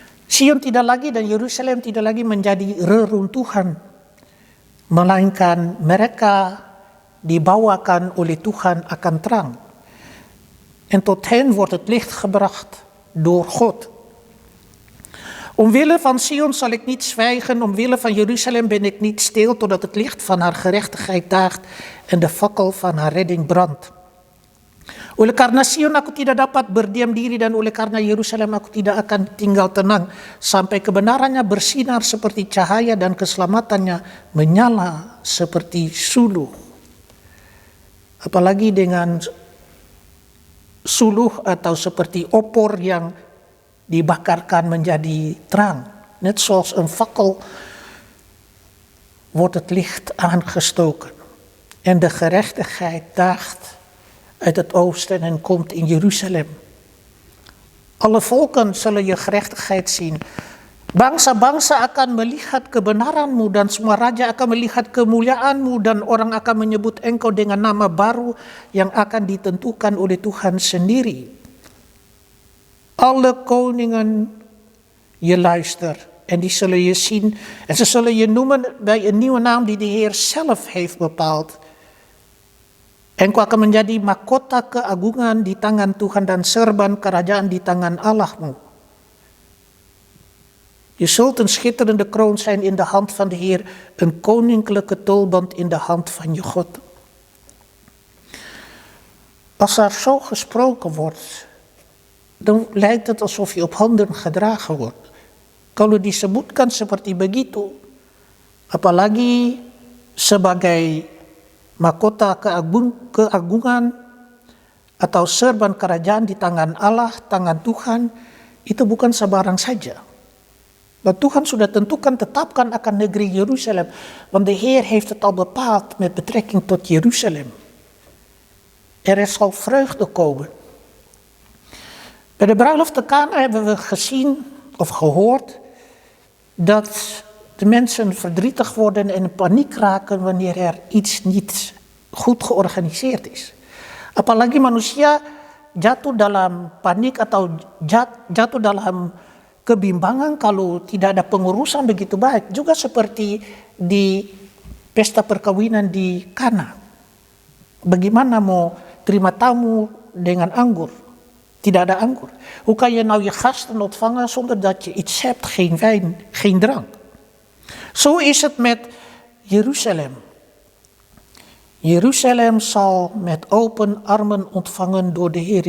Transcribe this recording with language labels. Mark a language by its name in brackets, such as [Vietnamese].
[Indonesian] Sion tidak lagi dan Yerusalem tidak lagi menjadi reruntuhan, melainkan mereka dibawakan oleh Tuhan akan terang. [Dutch] En tot hen wordt het licht gebracht door God. Omwille van Sion zal ik niet zwijgen, omwille van Jeruzalem ben ik niet stil, totdat het licht van haar gerechtigheid daagt en de fakkel van haar redding brandt. [Indonesian] Oleh karena Sion aku tidak dapat berdiam diri dan oleh karena Yerusalem aku tidak akan tinggal tenang sampai kebenarannya bersinar seperti cahaya dan keselamatannya menyala seperti suluh. Apalagi dengan suluh atau seperti opor yang dibakarkan menjadi terang. [Dutch] Net zoals een fakkel wordt het licht aangestoken en de gerechtigheid daagt uit het oosten en komt in Jeruzalem. Alle volken zullen je gerechtigheid zien. [Indonesian] Bangsa-bangsa akan melihat kebenaranmu dan semua raja akan melihat kemuliaanmu dan orang akan menyebut engkau dengan nama baru yang akan ditentukan oleh Tuhan sendiri. [Dutch] Alle koningen je luister en die zullen je zien en ze zullen je noemen bij een nieuwe naam die de Heer zelf heeft bepaald. [Indonesian] Engkau akan menjadi mahkota keagungan di tangan Tuhan dan serban kerajaan di tangan Allahmu. [Dutch] Je zult een schitterende kroon zijn in de hand van de Heer, een koninklijke tulband in de hand van je God. Als er zo gesproken wordt, dan lijkt het alsof je op handen gedragen wordt. [Indonesian] Kalau disebutkan seperti begitu, apalagi sebagai mahkota keagungan atau serban kerajaan di tangan Allah, tangan Tuhan, itu bukan sebarang saja. Want Tuhan sudah tentukan, tetapkan akan negeri Jeruzalem. [Dutch] Want de Heer heeft het al bepaald met betrekking tot Jeruzalem. Zal vreugde komen. Bij de bruiloft te Kana hebben we gezien of gehoord dat de mensen verdrietig worden en in paniek raken wanneer er iets niet goed georganiseerd is. [Indonesian] Apalagi manusia jatuh dalam panik atau jatuh dalam kebimbangan kalau tidak ada pengurusan begitu baik. Juga seperti di pesta perkawinan di Kana. Bagaimana mau terima tamu dengan anggur? Tidak ada anggur. [Dutch] Hoe kan je nou je gasten ontvangen zonder dat je iets hebt, geen wijn, geen drank? Zo is het met Jeruzalem. Jeruzalem zal met open armen ontvangen door de Heer.